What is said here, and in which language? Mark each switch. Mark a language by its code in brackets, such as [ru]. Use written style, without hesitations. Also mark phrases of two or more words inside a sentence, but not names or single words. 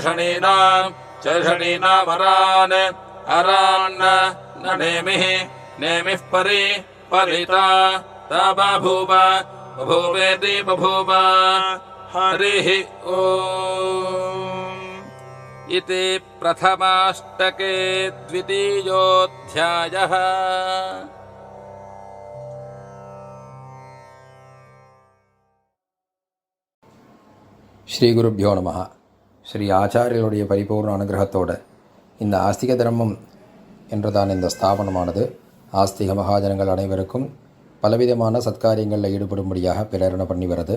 [sa] चर्षणीनामरान् अरान् न नेमिः परिता ता बभूव बभूवेति बभूव हरिः ॐ इति प्रथमाष्टके द्वितीयोऽध्यायः। श्रीगुरुभ्यो नमः. [ta] ஸ்ரீ ஆச்சாரியர்களுடைய பரிபூர்ண அனுகிரகத்தோடு இந்த ஆஸ்திக தர்மம் என்றுதான் இந்த ஸ்தாபனமானது ஆஸ்திக மகாஜனங்கள் அனைவருக்கும் பலவிதமான சத்காரியங்களில் ஈடுபடும்படியாக பிரேரணை பண்ணி வருது.